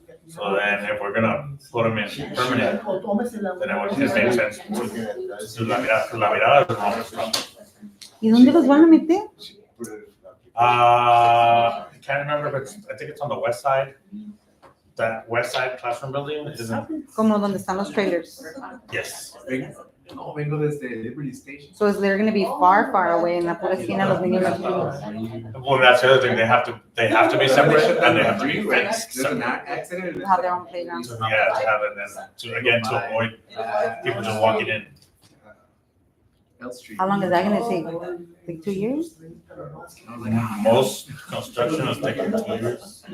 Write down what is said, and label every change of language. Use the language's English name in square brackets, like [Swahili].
[English] So then if we're gonna put them in permanent, then it would just make sense to do la mirada is one stuff. [Spanish] ¿Y dónde los van a meter? [English] I can't remember, but I think it's on the west side. That west side classroom building isn't, [Spanish] Como donde están los trailers. [English] yes. [Spanish] No, vengo desde Liberty Station. [English] So they're gonna be far, far away [Spanish] en la pura esquina los niños más chiquitos. [English] Well, that's the other thing, they have to be separate and they have to be fenced There's an separate. accident. Have their own playground. Yeah, to have it and again, to avoid people just walking in. L Street. How long is that gonna take? Like 2 years? Most construction is taking 2 years.